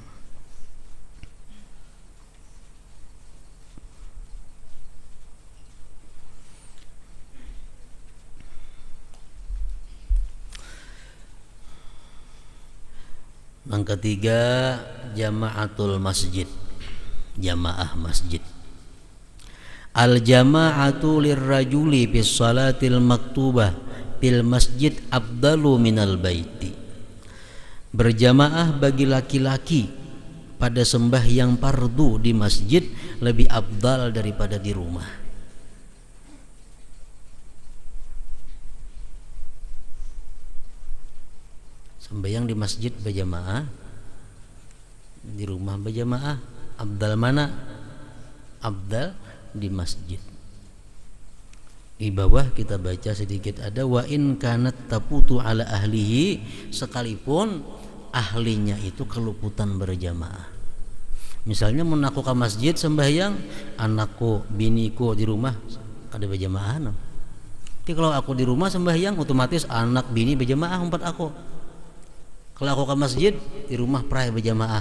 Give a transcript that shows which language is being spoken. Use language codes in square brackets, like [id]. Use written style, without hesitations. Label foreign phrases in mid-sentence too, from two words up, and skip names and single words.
[id] Yang ketiga, [ar] جماعة المسجد, [id] jamaah masjid. [ar] الجماعة للرجل بالصلاة المكتوبة في المسجد أفضل من البيت. [id] Berjamaah bagi laki-laki pada sembahyang fardu di masjid lebih afdal daripada di rumah. Sembahyang di masjid berjamaah, di rumah berjamaah, afdal mana? Afdal di masjid. Di bawah kita baca sedikit ada [ar] وإن كانت تفوت على أهله, [id] sekalipun ahlinya itu keluputan berjamaah. [bjn] Misalnya mau aku ke masjid sembahyang, anakku, biniku di rumah ada berjamaah. Tapi kalau aku di rumah sembahyang, otomatis anak bini berjamaah empat aku. [id] Kalau aku ke masjid, di rumah pray berjamaah.